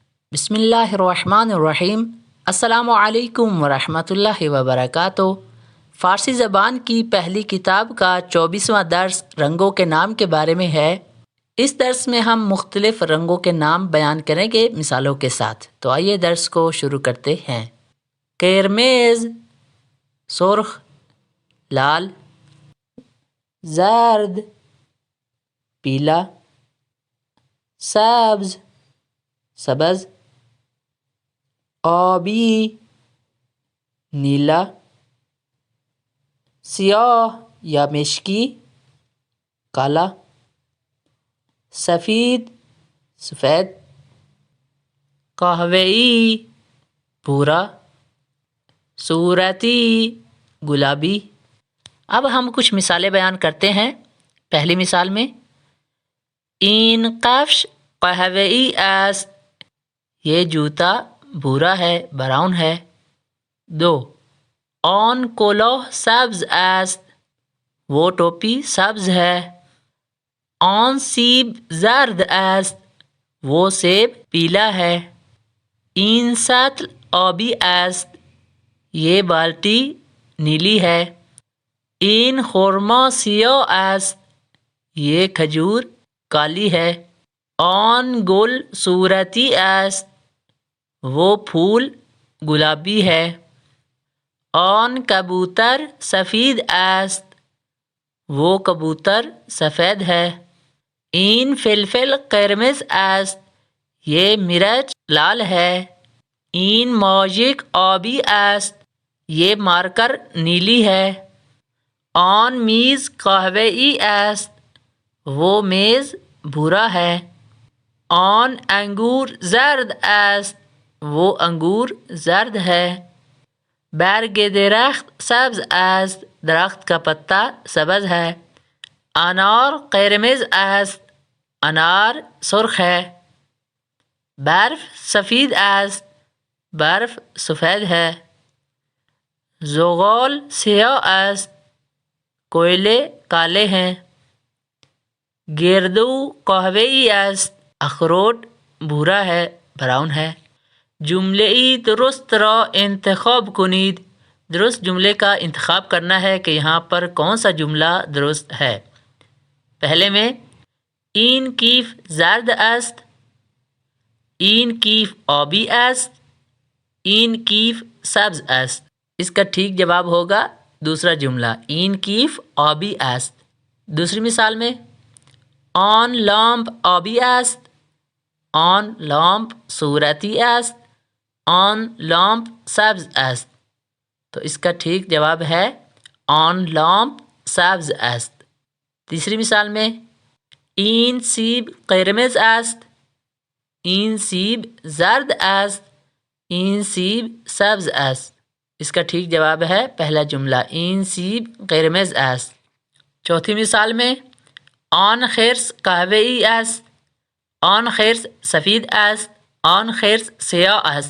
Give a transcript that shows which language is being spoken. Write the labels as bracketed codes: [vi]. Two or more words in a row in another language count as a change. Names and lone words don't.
[ar] بسم اللہ الرحمن الرحیم۔ السلام علیکم ورحمۃ اللہ وبرکاتہ۔ [ur] فارسی زبان کی پہلی کتاب کا 24واں درس رنگوں کے نام کے بارے میں ہے۔ اس درس میں ہم مختلف رنگوں کے نام بیان کریں گے مثالوں کے ساتھ۔ تو آئیے درس کو شروع کرتے ہیں۔ قرمز سرخ لال، زرد پیلا، سبز سبز، آبی نیلا، سیاہ یا مشکی کالا، سفید سفید، قہوئی بھورا، صورتی گلابی۔ اب ہم کچھ مثالیں بیان کرتے ہیں۔ پہلی مثال میں [fa] این کفش قهوه‌ای است، [ur] یہ جوتا بھورا ہے براؤن ہے۔ [fa] 2 آن کلاه سبز است، [ur] وہ ٹوپی سبز ہے۔ [fa] آن سیب زرد است، [ur] وہ سیب پیلا ہے۔ [fa] این سطل آبی است، [ur] یہ بالٹی نیلی ہے۔ [fa] این خرما سیاه است، [ur] یہ کھجور کالی ہے۔ [fa] آن گل صورتی است، [ur] وہ پھول گلابی ہے۔ [fa] آن کبوتر سفید است، [ur] وہ کبوتر سفید ہے۔ [fa] این فلفل قرمز است، [ur] یہ مرچ لال ہے۔ [fa] این ماژیک آبی است، [ur] یہ مارکر نیلی ہے۔ [fa] آن میز قهوه‌ای است، [ur] وہ میز بھورا ہے۔ [fa] آن انگور زرد است، [ur] وہ انگور زرد ہے۔ [fa] برگ درخت سبز است، [ur] درخت کا پتا سبز ہے۔ [fa] انار قرمز است، [ur] انار سرخ ہے۔ [fa] برف سفید است، [ur] برف سفید ہے۔ [fa] زغال سیاه است، [ur] کوئلے کالے ہیں۔ [fa] گردو قهوه‌ای است، [ur] اخروٹ بھورا ہے براؤن ہے۔ [fa] جمله‌ای درست را انتخاب کنید، [ur] درست جملے کا انتخاب کرنا ہے کہ یہاں پر کون سا جملہ درست ہے۔ پہلے میں [fa] این کیف زرد است، این کیف آبی است، این کیف سبز است۔ [ur] اس کا ٹھیک جواب ہوگا دوسرا جملہ [fa] این کیف آبی است۔ [ur] دوسری مثال میں [fa] آن لامپ آبی است، آن لامپ صورتی است، آن لامپ سبز است۔ [ur] تو اس کا ٹھیک جواب ہے [fa] آن لامپ سبز است۔ [ur] تیسری مثال میں [fa] این سیب قرمز است، این سیب زرد است، این سیب سبز است۔ [ur] اس کا ٹھیک جواب ہے پہلا جملہ [fa] این سیب قرمز است۔ [ur] چوتھی مثال میں [fa] آن خرس قهوه‌ای است، آن خرس سفید است، آن خرس سیاه است۔